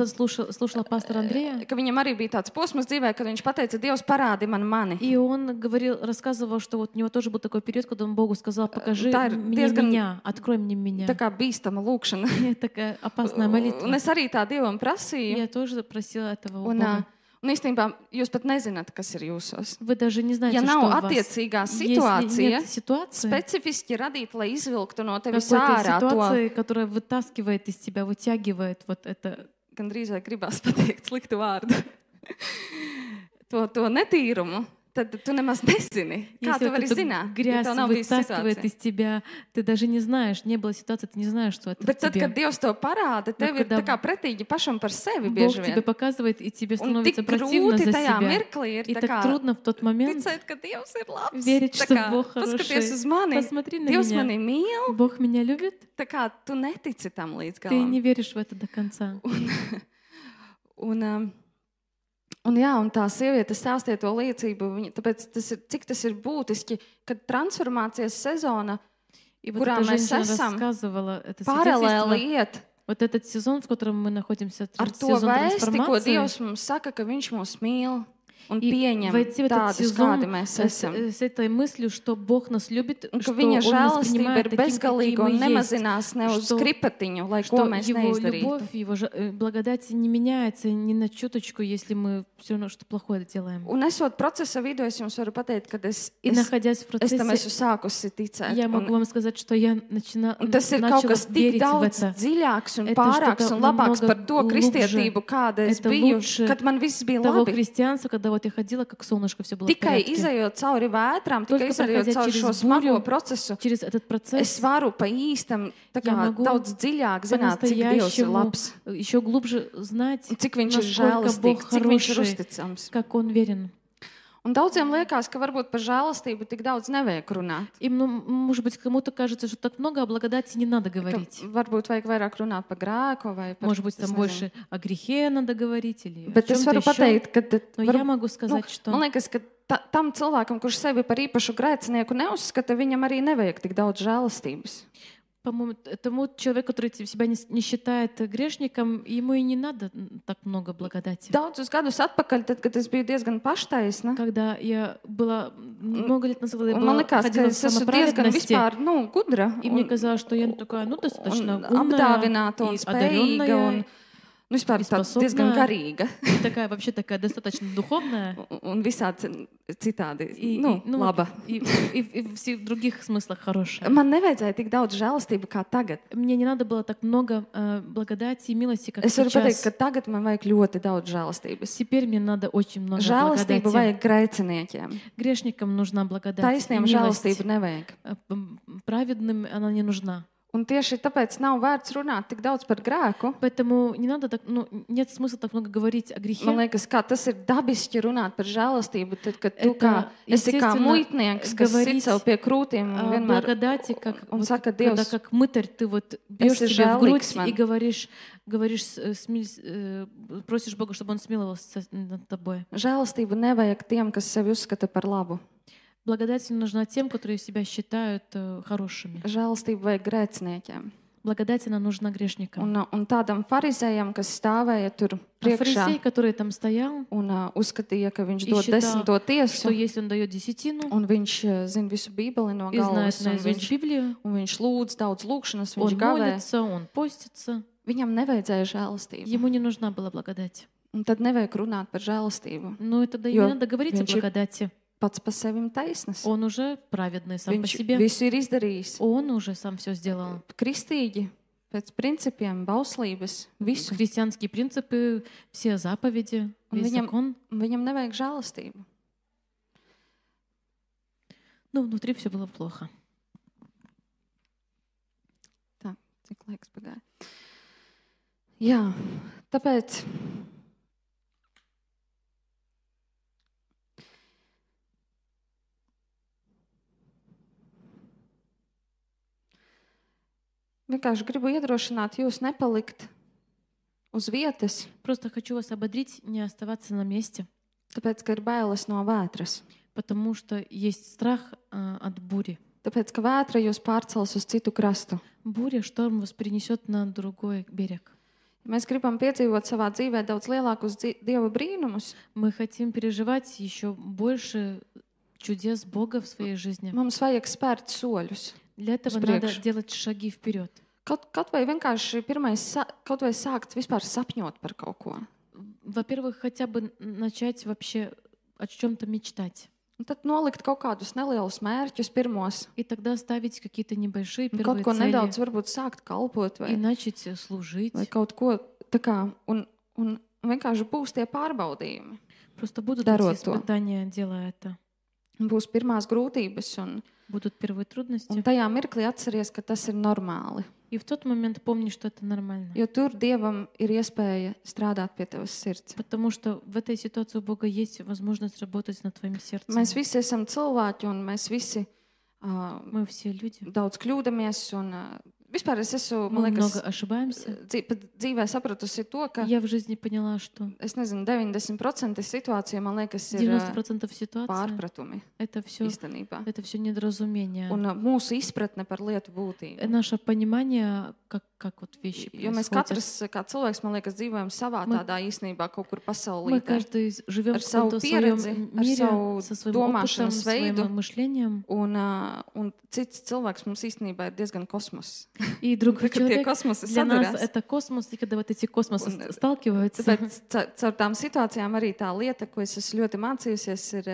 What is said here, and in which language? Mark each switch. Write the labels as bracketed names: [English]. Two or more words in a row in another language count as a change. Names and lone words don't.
[Russian] назад слушала пастора Андрея, [Latvian] ka viņam arī bija tāds posms dzīvē, kad viņš pateica, Dievs parādi man mani. [Russian] и он рассказывал, что вот у него тоже был такой период, когда он Богу сказал, покажи [Latvian] Tā ir [Russian] мне [Latvian] diezgan [Russian] меня, открой мне меня. [Latvian] tā kā bīstama lūkšana. [Russian] Такая опасная молитва. [Latvian] Un es arī tā Dievam prasīju. [Russian] Я тоже просила этого у [Latvian] Un, [Russian] Бога. [Latvian] Un īstenībā jūs pat nezināt, kas ir jūsos. [Russian] Вы даже не знаете, [Latvian] Ja [Russian] что [Latvian] nav [Russian] у вас. [Latvian] attiecīgā [Russian] Если [Latvian] situācija, [Russian] нет ситуации, [Latvian] specifiski radīta, lai izvilktu no tevis [Russian] какой-то [Latvian] ārā to, [Russian] ситуации, которая вытаскивает из тебя, вытягивает вот это, [Latvian] gandrīz vai gribās pateikt sliktu vārdu, to netīrumu, tad tu nemaz nezini. Kā [Russian] если [Latvian] tu [Russian] вот [Latvian] vari [Russian] эту [Latvian] zināt, ja [Russian] грязь [Latvian] tev nav bijusi [Russian] вытаскивает [Latvian] situācija? [Russian] из тебя, ты даже не знаешь, не было ситуации, ты не знаешь, что это в [Latvian] Bet tad, [Russian] тебе. [Latvian] kad Dievs to parāda, tev ir [Russian] когда [Latvian] tā kā pretīgi pašam par sevi [Russian] Бог [Latvian] bieži [Russian] тебе [Latvian] vien. [Russian] показывает, и тебе [Latvian] Un tik [Russian] становится противно [Latvian] grūti [Russian] за [Latvian] tajā [Russian] себя. [Latvian] mirklī ir [Russian] И [Latvian] tā [Russian] так [Latvian] kā [Russian] трудно в тот момент [Latvian] ticēt, ka Dievs ir labs. [Russian] верить, [Latvian] Tā [Russian] что [Latvian] kā, [Russian] Бог [Latvian] paskaties uz [Russian] хороший. [Latvian] mani, [Russian] Посмотри на [Latvian] Dievs mani [Russian] меня. [Latvian] mīl, [Russian] Бог меня любит, [Latvian] tā kā tu netici tam līdz [Russian] ты [Latvian] galam. [Russian] не веришь в это до конца. [Latvian] Un jā, un tā sieviete stāstīja to liecību, tāpēc cik tas ir būtiski, kad transformācijas sezona [Russian] И вот [Latvian] kurā [Russian] эта [Latvian] mēs [Russian] женщина [Latvian] esam, [Russian] рассказывала это [Latvian] paralēli [Russian] свидетельство. [Latvian] iet [Russian] Вот этот сезон, в котором мы находимся, [Latvian] ar to [Russian] сезон [Latvian] vēsti, ko [Russian] трансформации, [Latvian] Dievs mums saka, ka Viņš mūs mīl un [Russian] и [Latvian] pieņem [Russian] войти в этот [Latvian] tādus, [Russian] сезон [Latvian] kādi mēs esam. [Russian] с этой мыслью, что Бог нас любит, [Latvian] Un [Russian] что [Latvian] ka Viņa [Russian] Он нас [Latvian] žēlastība [Russian] принимает [Latvian] ir [Russian] таким, какие [Latvian] bezgalīga [Russian] мы [Latvian] un [Russian] есть, [Latvian] nemazinās ne uz [Russian] что- [Latvian] skripatiņu, lai ko [Russian] что [Latvian] mēs [Russian] Его [Latvian] neizdarītu. [Russian] любовь, Его благодать не меняется ни на чуточку, если мы все равно что плохое делаем. [Latvian] Un esot procesa vidū, es jums varu pateikt, ka [Russian] И находясь в [Latvian] es tam esmu [Russian] процессе, [Latvian] sākusi ticēt. [Russian] я могу вам сказать, что я [Latvian] Un tas ir kaut [Russian] начала [Latvian] kas tik [Russian] верить в [Latvian] daudz [Russian] это. [Latvian] dziļāks un [Russian] Это [Latvian] pārāks [Russian] что-то [Latvian] un labāks [Russian] намного [Latvian] par to [Russian] глубже. [Latvian] kristietību, kāda es [Russian] Это [Latvian] biju, [Russian] лучше [Latvian] kad man viss bija [Russian] Того [Latvian] labi. [Russian] христианства, когда вот я ходила, как солнышко, все было в [Latvian] Tikai [Russian] порядке. [Latvian] izējot cauri vētrām, tikai [Russian] Только [Latvian] izējot [Russian] проходя [Latvian] cauri [Russian] через [Latvian] šo smago [Russian] бурю, [Latvian] procesu, [Russian] Через этот [Latvian] es [Russian] процесс [Latvian] varu pa īstam tā kā [Russian] Я могу [Latvian] daudz dziļāk zināt, cik Dievs ir [Russian] по-настоящему [Latvian] labs, [Russian] еще глубже знать, [Latvian] un cik Viņš ir [Russian] насколько [Latvian] žēlastīgs, [Russian] Бог [Latvian] cik Viņš ir [Russian] хороший, [Latvian] uzticams. [Russian] как Он верен. [Latvian] Un daudziem liekas, ka varbūt par žēlastību tik daudz nevajag runāt. [Russian] И, может быть, кому-то кажется, что так много о благодати не надо [Latvian] Ka [Russian] говорить. [Latvian] varbūt vajag vairāk runāt par grēku vai par [Russian] Может быть, [Latvian] es [Russian] там [Latvian] nezinu. [Russian] больше о грехе надо говорить или о [Latvian] Bet es [Russian] чем-то [Latvian] varu [Russian] еще. [Latvian] pateikt, ka [Russian] Но я могу сказать, что [Latvian] man liekas, ka tam cilvēkam, kurš sevi par īpašu grēcinieku neuzskata, viņam arī nevajag tik daudz žēlastības. [Russian] по-моему, тому человеку, который себя не считает грешником, ему и не надо так много благодати. [Latvian] Daudzus gadus atpakaļ, tad, kad es biju diezgan paštaisna, [Russian] Когда я была много лет назад, я [Latvian] un man [Russian] была, [Latvian] likās, ka [Russian] ходила в [Latvian] es esmu diezgan [Russian] самоправедности, [Latvian] vispār, gudra [Russian] и мне [Latvian] un, [Russian] казалось, что я такая, достаточно [Latvian] un [Russian] умная [Latvian] apdāvināta un [Russian] и [Latvian] spējīga un [Russian] одаренная, [Latvian] vispār [Russian] и [Latvian] tāds diezgan [Russian] способная, [Latvian] garīga [Russian] и такая вообще такая достаточно духовная. [Latvian] un visādi citādi, [Russian] И, [Latvian] laba. [Russian] и в всех других смыслах хорошая. [Latvian] Man nevajadzēja tik daudz žēlastības kā tagad. [Russian] Мне не надо было так много благодати и милости, как [Latvian] Es varu pateikt, [Russian] сейчас. [Latvian] ka tagad man vajag ļoti daudz žēlastības. [Russian] Теперь мне надо очень много [Latvian] Žēlastību [Russian] благодати. [Latvian] vajag grēciniekiem. [Russian] Грешникам нужна благодать и [Latvian] Taisniem [Russian] милость. [Latvian] žēlastību nevajag. [Russian] Праведным она не нужна. [Latvian] Un tieši tāpēc nav vērts runāt tik daudz par grēku. [Russian] Поэтому не надо так, нет смысла так много говорить о грехе. [Latvian] Man liekas, kā tas ir dabiski runāt par žēlastību, tad, kad tu kā, [Russian] Это [Latvian] esi kā [Russian] естественно [Latvian] muitnieks, kas sit [Russian] говорить [Latvian] sev pie krūtīm un [Russian] о [Latvian] vienmēr [Russian] благодати, как, [Latvian] un [Russian] вот, [Latvian] saka, [Russian] когда [Latvian] Dievs, [Russian] как мытарь ты вот бьешь [Latvian] esi [Russian] себе в грудь [Latvian] žēlīgs man. [Russian] и говоришь, просишь Бога, чтобы Он смиловался над тобой. [Latvian] Žēlastību nevajag tiem, kas sevi uzskata par labu. [Russian] Благодать не нужна тем, которые себя считают хорошими. [Latvian] Žēlastību vajag grēciniekiem. [Russian] Благодать она нужна грешникам. [Latvian] Un tādam farizējam, kas stāvēja tur [Russian] А [Latvian] priekšā [Russian] фарисей, который там стоял, [Latvian] un uzskatīja, ka viņš [Russian] И [Latvian] dod [Russian] считал, [Latvian] desmito [Russian] что [Latvian] tiesu, [Russian] если он дает десятину [Latvian] un viņš zina visu Bībeli no [Russian] и знает [Latvian] galvas, un [Russian] наизусть Библию, [Latvian] viņš lūdz daudz lūgšanas, viņš [Russian] он [Latvian] gavē. [Russian] молится, он постится, [Latvian] Viņam nevajadzēja žēlastību. [Russian] ему не нужна была благодать. [Latvian] Un tad nevajag runāt par žēlastību. [Russian] Но тогда и [Latvian] Jo [Russian] не надо говорить о [Latvian] viņš ir [Russian] благодати. [Latvian] Pats par sevi taisnas. [Russian] Он уже праведный сам по [Latvian] Viņš [Russian] себе. [Latvian] visu ir izdarījis. [Russian] Он уже сам все сделал. [Latvian] Kristīgi, pēc principiem, bauslības, visu. [Russian] Христианские принципы, все заповеди, [Latvian] Un [Russian] весь закон. [Latvian] viņam nevajag žēlastību. [Russian] Но внутри все было плохо. [Latvian] Tā, cik laiks pagāja. Jā, tāpēc vienkārši gribu iedrošināt jūs nepalikt uz vietas, [Russian] Просто хочу вас ободрить, не оставаться на месте, [Latvian] tāpēc, ka ir bailes no vētras. [Russian] потому что есть страх от бури. [Latvian] Tāpēc, ka vētra jūs pārcels uz citu krastu. [Russian] Буря, шторм вас перенесет на другой берег. [Latvian] Ja mēs gribam piedzīvot savā dzīvē daudz lielākus Dieva brīnumus, [Russian] Мы хотим переживать еще больше чудес Бога в своей жизни. [Latvian] mums vajag spērt soļus. [Russian] Для этого [Latvian] Uz [Russian] надо [Latvian] priekšu. [Russian] делать шаги вперед. [Latvian] Kaut vai vienkārši pirmais, kaut vai sākt vispār sapņot par kaut ko. [Russian] во-первых, хотя бы начать вообще о чем-то мечтать. [Latvian] Un tad nolikt kaut kādus nelielus mērķus pirmos. [Russian] И тогда ставить какие-то небольшие [Latvian] Un kaut [Russian] первые [Latvian] ko [Russian] цели [Latvian] nedaudz varbūt sākt kalpot [Russian] и [Latvian] vai [Russian] начать служить. [Latvian] kaut ko tā kā. Un vienkārši būs tie pārbaudījumi. [Russian] Просто будут Дарot эти [Latvian] to. [Russian] испытания, делая это. [Latvian] Būs pirmās grūtības un [Russian] Будут первые трудности. [Latvian] tajā mirklī atceries, ka tas ir normāli. [Russian] И в тот момент помни, что это нормально. [Latvian] Jo tur Dievam ir iespēja strādāt pie tavas sirds. [Russian] Потому что в этой ситуации у Бога есть возможность работать над твоим сердцем. [Latvian] Mēs visi esam cilvēki un mēs visi [Russian] Мы все люди. [Latvian] daudz kļūdamies. Vispār es esmu, man [Russian] Мы [Latvian] liekas, [Russian] много ошибаемся. [Latvian] pat dzīvē sapratusi to, ka [Russian] Я в жизни поняла, что [Latvian] es nezinu, 90% situācija, man liekas, ir [Russian] 90% ситуации [Latvian] pārpratumi [Russian] это все [Latvian] īstenībā. [Russian] недоразумение. [Latvian] Un mūsu izpratne par lietu būtību. [Russian] Наше понимание, как вот вещи [Latvian] Jo mēs [Russian] происходят. [Latvian] katrs, kā cilvēks, man liekas, dzīvojam savā [Russian] Мы- [Latvian] tādā īstenībā kaut kur [Russian] Мы [Latvian] pasaulē. [Russian] каждый живем [Latvian] ar [Russian] в [Latvian] savu [Russian] каком-то [Latvian] pieredzi, [Russian] своем [Latvian] ar [Russian] мире [Latvian] savu [Russian] со своим опытом, [Latvian] domāšanas [Russian] своим [Latvian] veidu. [Russian] мышлением. [Latvian] Un cits cilvēks mums īstenībā ir diezgan kosmos. [Russian] И другой [Latvian] Kad tie [Russian] человек [Latvian] kosmosi [Russian] для нас [Latvian] saduras. [Russian] это космос, и когда вот эти космосы [Latvian] Un, [Russian] сталкиваются, [Latvian] Tāpēc caur tām situācijām arī tā lieta, ko es esmu ļoti mācījusies, ir